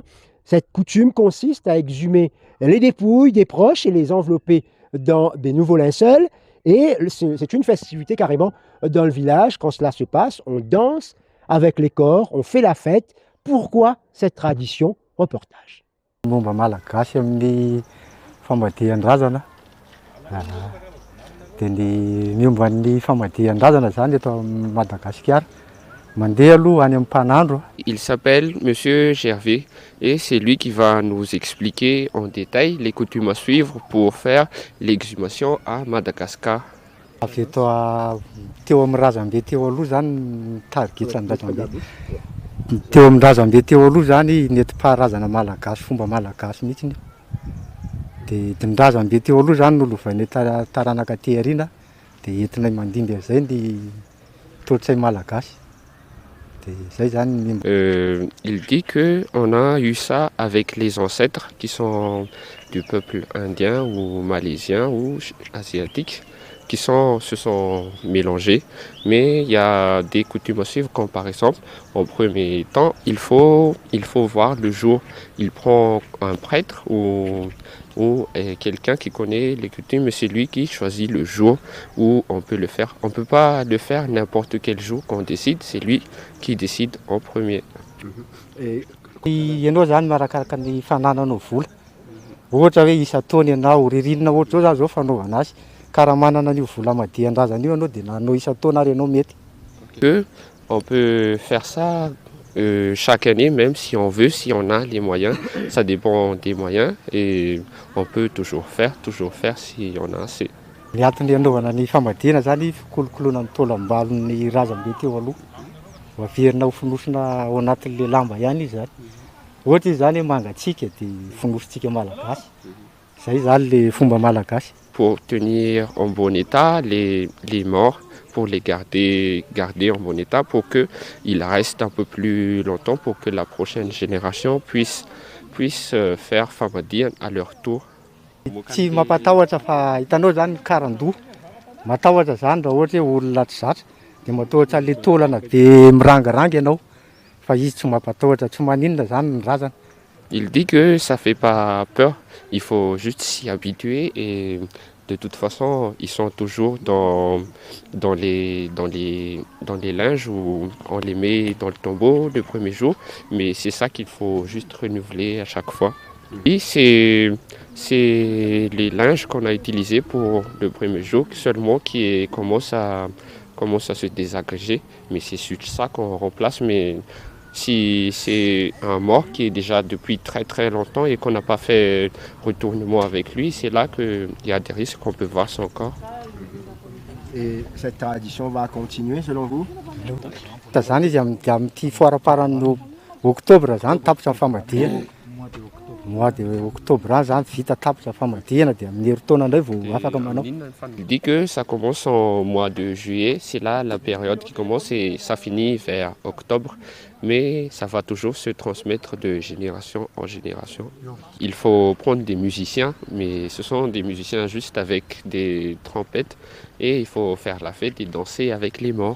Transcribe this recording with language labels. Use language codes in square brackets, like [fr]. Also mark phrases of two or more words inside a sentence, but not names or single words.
[fr] Cette coutume consiste à exhumer les dépouilles des proches et les envelopper dans des nouveaux linceuls. Et c'est une festivité carrément dans le village. Quand cela se passe, on danse avec les corps, on fait la fête. Pourquoi cette tradition? Reportage. [mg] Momba malagasy amin'ny famadihan-drazana. Dia ny miomba ny famadihan-drazana zany eto Madagasikara. Mandeha aloha any amin'ny mpanandro. [fr] Il s'appelle Monsieur Gervais et c'est lui qui va nous expliquer en détail les coutumes à suivre pour faire l'exhumation à Madagascar. [mg] Avy eto teo amin'ny razambe teo aloha zany targetsa ny razambe. Teo amin'ny razambe teo aloha zany nentim-paharazana malagasy, fomba malagasy mihitsy. Dia ny razambe teo aloha zany nolovainy taranaka teharina dia entinay mandimby an'izay ny tolotsay malagasy. [fr] Il dit qu'on a eu ça avec les ancêtres qui sont du peuple indien ou malaisien ou asiatique qui se sont mélangés. Mais il y a des coutumes à suivre comme par exemple, en premier temps, il faut voir le jour. Il prend un prêtre ou quelqu'un qui connaît les coutumes, mais c'est lui qui choisit le jour où on peut le faire. On ne peut pas le faire n'importe quel jour qu'on décide, c'est lui qui décide en premier. [mg] Ianao zany marakaraka ny fanananao vola. Ohatra hoe isa-taona ianao ririnina ohatra zao zao fanaovana azy. Ka raha manana an'io vola madihan-drazana io ianao dia nanao isa-taona ary ianao mety. [fr] On peut faire ça chaque année, même si on veut, si on a les moyens. Ça dépend des moyens et on peut toujours faire si on a assez. [mg] Ny antony anaovana ny famadihana zany fikolokoloana ny taolam-balon'ny razambe teo aloha. Averina ho fonosina ao anatin'le lamba ihany izy zany. Ohatra izy zany mangatsiaka dia fonositsika malagasy. Zay zany le fomba malagasy. [fr] Pour tenir en bon état les morts, pour les garder en bon état, pour qu'ils restent un peu plus longtemps, pour que la prochaine génération puisse faire famadihan à leur tour. [mg] Tsy mampatahotra fa hitanao zany karandoha. Matahotra zany raha ohatra hoe olona tsy zatra dia matahotra le taolana be mirangaranga ianao. Fa izy tsy mampatahotra, tsy maninona zany ny razana. [fr] Il dit que ça fait pas peur, il faut juste s'y habituer et de toute façon ils sont toujours dans les linges où on les met dans le tombeau le premier jour, mais c'est ça qu'il faut juste renouveler à chaque fois. Et c'est les linges qu'on a utilisés pour le premier jour seulement qui commence à se désagréger, mais c'est sur ça qu'on remplace. Mais si c'est un mort qui est déjà depuis très très longtemps et qu'on n'a pas fait retournement avec lui, c'est là qu'il y a des risques qu'on peut voir son corps. Et cette tradition va continuer selon vous? [mg] Zany izy amin'ny foaraparan'ny oktobra zany tapitra famadihana. [fr] Mois de octobre [mg] zany vita tapitra famadihana dia amin'ny herintaona indray vao afaka manao. [fr] Il dit que ça commence en mois de juillet, c'est là la période qui commence et ça finit vers octobre, mais ça va toujours se transmettre de génération en génération. Il faut prendre des musiciens, mais ce sont des musiciens juste avec des trompettes et il faut faire la fête et danser avec les morts.